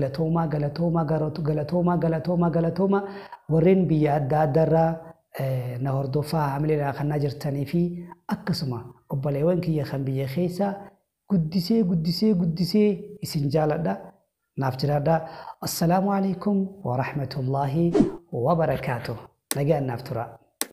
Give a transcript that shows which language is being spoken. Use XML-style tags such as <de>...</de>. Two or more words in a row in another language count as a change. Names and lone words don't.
<om>galatoomaa warreen biyya adda addaarraa na hordofaa hamileedhaa kannaa jirtanii fi akkasuma obboleewwan kiyya kan biyya keessaa guddisee isin jaaladha naaf jiraadha</om> <ar>السلام عليكم ورحمة الله وبركاته</ar> <om>nagaan naaf tura</om>